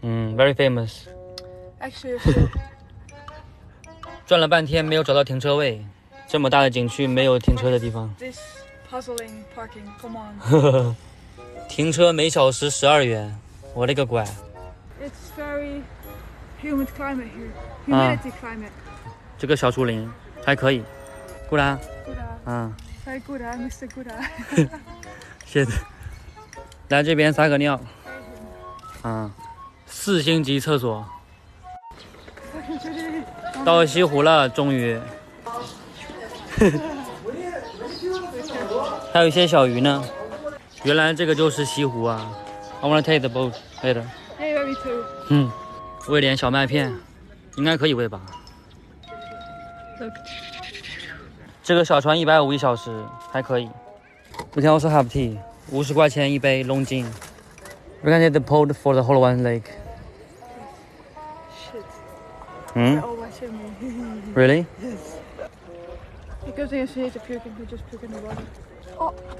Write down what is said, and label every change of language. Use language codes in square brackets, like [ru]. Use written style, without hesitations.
[en] ，very famous。 Actually, it's [zh] 转了半天没有找到停车位，这么大的景区没有停车的地方。 [en] this puzzling parking. Come on. [zh] 停车每小时12元，我勒个乖！ [en] It's very humid climate here. Humidity climate. [zh] 这个小树林还可以。顾兰， [en] Good. 嗯， Very good, Mr. Good. [zh] 谢谢。来这边撒个尿，4星级厕所。到西湖了，终于。还有一些小鱼呢。原来这个就是西湖啊 [en] ！I wanna take the boat later。 Yeah, me too. [zh] 喂点小麦片，应该可以喂吧？ [en] Look. [zh] 这个小船150一小时，还可以。 [en] We can also have tea， [zh] 50块钱一杯龙井。 [en] We can take the boat for the whole one lake。 Shit. 嗯 They're all watching me. ，Really？ Because they see to puke and they just puke in the water. Oh,